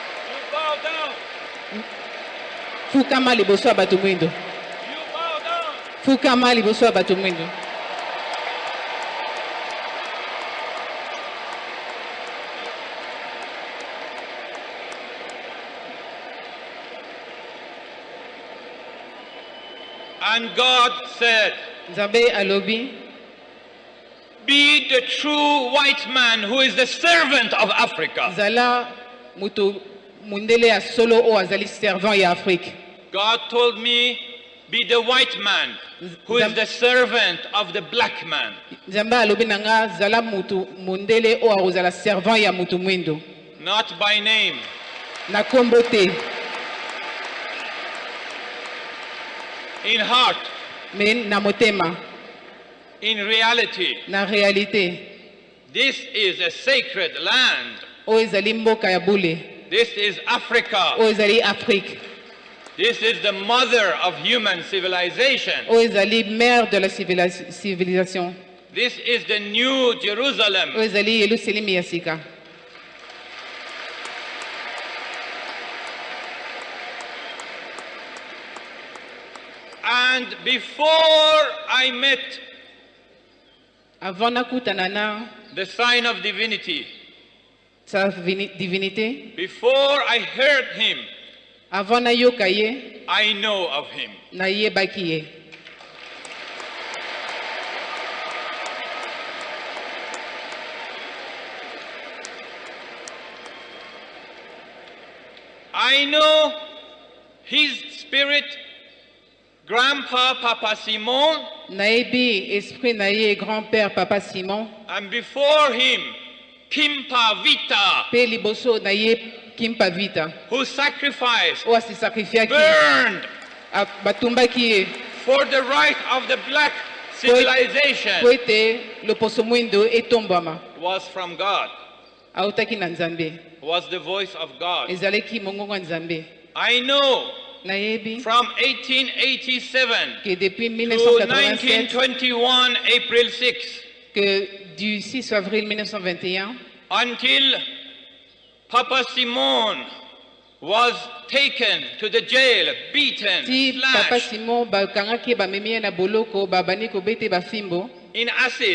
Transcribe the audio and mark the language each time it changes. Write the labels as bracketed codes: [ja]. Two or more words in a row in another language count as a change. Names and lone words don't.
[ln] Fukama liboso ya bato mwindo. Fukama liboso ya bato mwindo. [en] And God said, [ln] Nzambe alobi, [en] be the true white man who is the servant of Africa. [ln] Zala mutu mundele ya solo o azali servant ya Afrique. [en] God told me, be the white man who is the servant of the black man. [ln] Nzambe alobi nanga zala mutu mundele o azala servant ya mutu mwindo. [en] Not by name. [ln] Na kombo te. [en] In heart. [ln] Men na motema. [en] In reality. [ln] Na réalité. [en] This is a sacred land. [ln] O ezali mboka ya bule. [en] This is Africa. [ln] O ezali Afrique. [en] This is the mother of human civilization. [ln] O ezali [fr] mère de la civilisation. [en] This is the new Jerusalem. [ln] O ezali Yerusalem ya sika. [en] And before I met the sign of divinity, [fr] sa divinité, [en] before I heard him, I know of him. I know his spirit, Grandpa Papa Simon, [ln] Naebi esprit naie grand-père Papa Simon, [en] and before him Kimpa Vita, [ln] pe liboso naie Kimpa Vita, [en] who sacrificed, [ln] o asi sacrifié, [en] burned [ln] batumbaki [en] for the right of the black civilization, [ln] le poso mwindo etombama, [en] was from God, [ln] autaki na Nzambe, [en] was the voice of God. [ln] ezaleki mongongo Nzambe. [en] I know from 1887 to 1921 April 6 [fr] que du 6 avril 1921 [en] until Papa Simon was taken to the jail, beaten, Papa slashed, [ln] Simon bakangaki bamemi na boloko babani ko bete bafimbo [en] in acid,